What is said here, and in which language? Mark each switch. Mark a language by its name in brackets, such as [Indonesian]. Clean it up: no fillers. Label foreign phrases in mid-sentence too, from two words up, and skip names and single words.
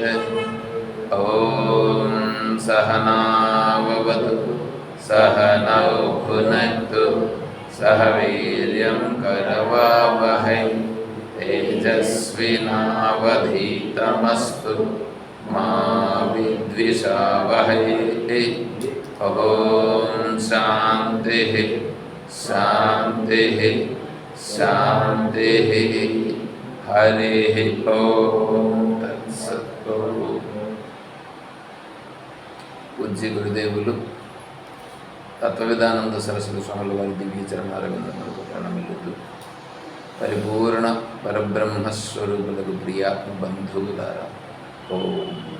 [Sanskrit] ॐ सहना भवतु सहनौ भुनक्तु सह वीर्यं करवावहै तेजस्विनावधीतमस्तु मा विद्विषावहै। ॐ शान्तिः शान्तिः शान्तिः। हरिः ॐ तत्सत्। [Telugu] పూజ్య గురుదేవులు తత్వవిధానంద సరస్వతి స్వాముల వారి దివ్య చరణారవిందములకు ప్రణమిల్లుతూ పరిపూర్ణ పరబ్రహ్మస్వరూపులకు ప్రియాత్మ బంధువులారా ఓం.